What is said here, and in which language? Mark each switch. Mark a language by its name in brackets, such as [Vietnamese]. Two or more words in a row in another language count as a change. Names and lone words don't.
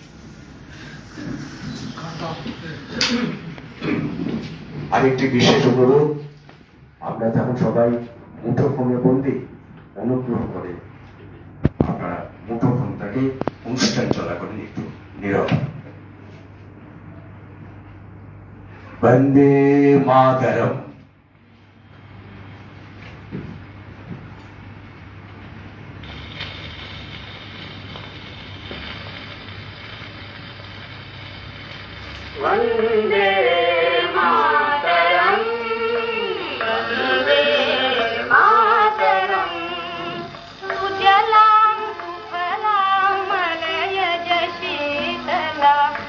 [Bangla] আরেকটি বিশেষ অনুরোধ, আমরা যখন সবাই মুঠোফোনে বন্দি, অনুগ্রহ করে আপনারা মুঠোফোনটাকে অনুষ্ঠান চলাকালীন একটু নীরব। [Sanskrit] বন্দে মাতরম। वन्दे मातरम् वन्दे मातरम् सुजलां सुफलां मलयज शीतलां